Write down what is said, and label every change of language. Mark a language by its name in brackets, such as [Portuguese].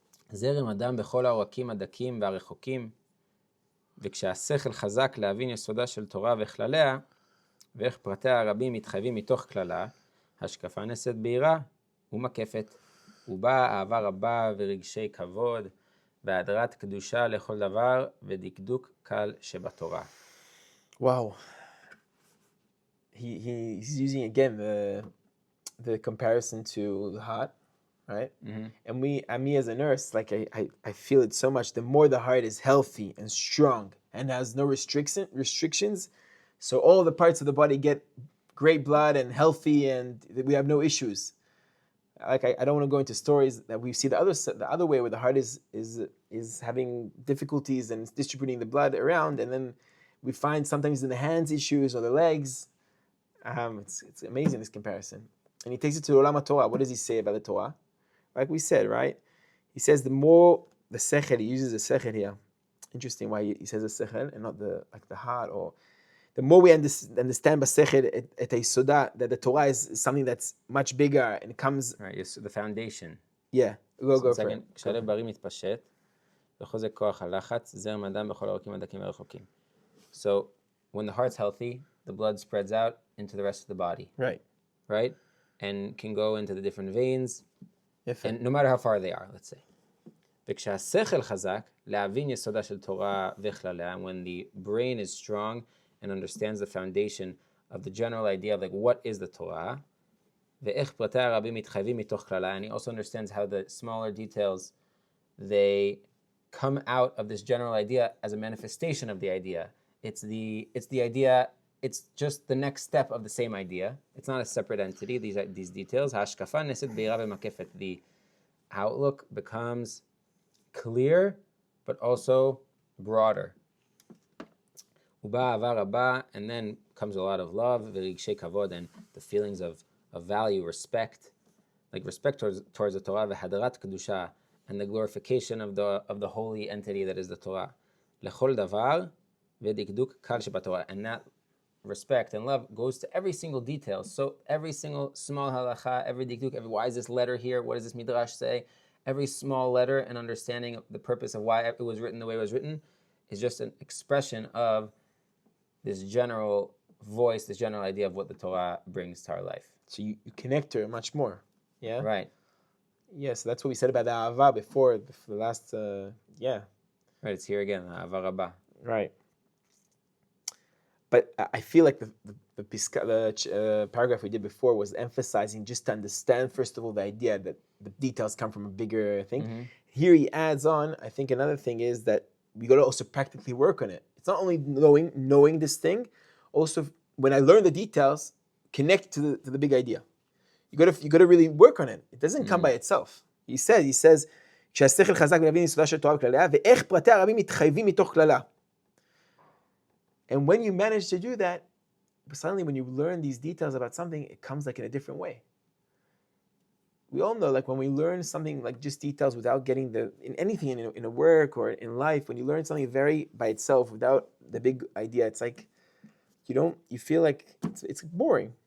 [Hebrew] זרם הדם בכל העורקים הדקים והרחוקים, וכשהשכל חזק להבין יסודה של תורה וכלליה, ואיך פרטיה הרבים מתחייבים מתוך כללה, השקפה נעשית בהירה ומקפת, ובאה אהבה רבה ורגשי כבוד, והדרת קדושה לכל דבר, ודקדוק קל שבתורה. [English] Wow. He's using again the comparison to the heart, right? Mm-hmm. And me as a nurse, like I feel it so much. The more the heart is healthy and strong and has no restrictions, so all the parts of the body get great blood and healthy, and we have no issues. Like I don't want to go into stories that we see the other way where the heart is having difficulties and distributing the blood around, and then we find sometimes in the hands issues or the legs. It's amazing, this comparison. And he takes it to Olam HaTorah. What does he say about the Torah? Like we said, right? He says the more the sechel, he uses the sechel here. Interesting why he says the sechel and not the heart. Or the more we understand [Hebrew] basechel et Yisodah, [English] that the Torah is something that's much bigger and it comes. Right, it's the foundation. Yeah, go for it. [Hebrew] כשהלב בריא מתפשט, וחוזק כוח הלחץ, זרם הדם בכל העורקים הדקים והרחוקים. [English] So, when the heart's healthy, the blood spreads out into the rest of the body. Right. Right? And can go into the different veins, Yפה. and no matter how far they are, let's say. [Hebrew] וכשהשכל חזק, להבין יסודה של תורה וכלליה, [English] and when the brain is strong and understands the foundation of the general idea of like what is the Torah, [Hebrew] ואיך פרטי הרבים מתחייבים מתוך כללה, [English] and he also understands how the smaller details, they come out of this general idea as a manifestation of the idea. It's the idea, it's just the next step of the same idea. It's not a separate entity, these details. [Hebrew] ההשקפה נעשית בהירה ומקפת. [English] The outlook becomes clear, but also broader. [Hebrew] ובאה אהבה רבה, [English] and then comes a lot of love, [Hebrew] ורגשי כבוד, [English] and the feelings of value, respect, like respect towards the Torah, [Hebrew] והדרת קדושה, [English] and the glorification of the holy entity that is the Torah. [Hebrew] לכל דבר, ודקדוק קל שבתורה. [English] And that respect and love goes to every single detail. So every single small halacha, every dikduk, why is this letter here? What does this midrash say? Every small letter and understanding of the purpose of why it was written the way it was written is just an expression of this general voice, this general idea of what the Torah brings to our life. So you connect to it much more. Yeah? Right. Yeah, so that's what we said about the Ahava before the last, Right, it's here again, Ahava Rabbah. Right. But I feel like the paragraph we did before was emphasizing just to understand, first of all, the idea that the details come from a bigger thing. Mm-hmm. Here he adds on, I think another thing is that we got to also practically work on it. It's not only knowing this thing, also when I learn the details, connect to the big idea. You got to really work on it. It doesn't come by itself. [Hebrew] He says, כשהשכל חזק ולהבין יסודה של תורה וכלליה, ואיך פרטי הרבים מתחייבים מתוך כללה. [English] And when you manage to do that, suddenly when you learn these details about something, it comes like in a different way. We all know, like when we learn something like just details without getting in anything in a work or in life, when you learn something very by itself without the big idea, it's like you feel like it's boring.